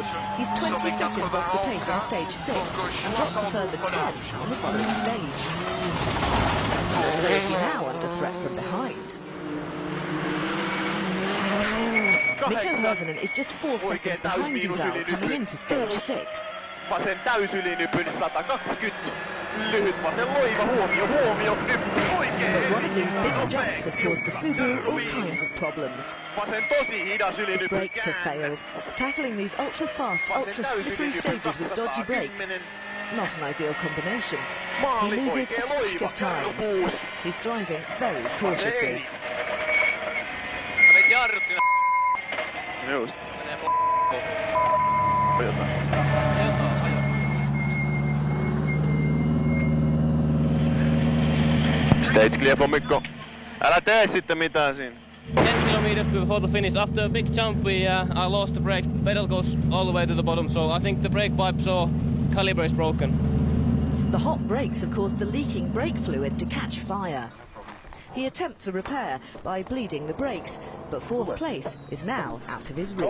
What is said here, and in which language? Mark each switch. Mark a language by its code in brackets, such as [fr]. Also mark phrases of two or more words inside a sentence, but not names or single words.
[en] He's 20 seconds off the pace on stage 6 and drops a further 10 on the following stage. So is he now under threat from behind? Mikko Hirvonen is just 4 seconds behind Duval coming into stage 6. [fi] Vasen täysylinypyn 120. Lyhyt vasen loiva, huomio, nyppy oikein. [en] But one of these big jumps has caused the Subaru all kinds of problems. [fi] Vasen tosi hidas ylinypyn. [en] His brakes have failed. Tackling these ultra-fast, ultra-slippery stages with dodgy brakes, not an ideal combination. He loses a stack of time. He's driving very cautiously. Just. Stage clear for Mikko. [fi] Älä tee sitten mitään siinä. [en] 10 kilometers before the finish. After a big jump, I lost the brake. Pedal goes all the way to the bottom, so I think the brake pipes or caliber is broken. The hot brakes have caused the leaking brake fluid to catch fire. He attempts a repair by bleeding the brakes, but fourth place is now out of his reach.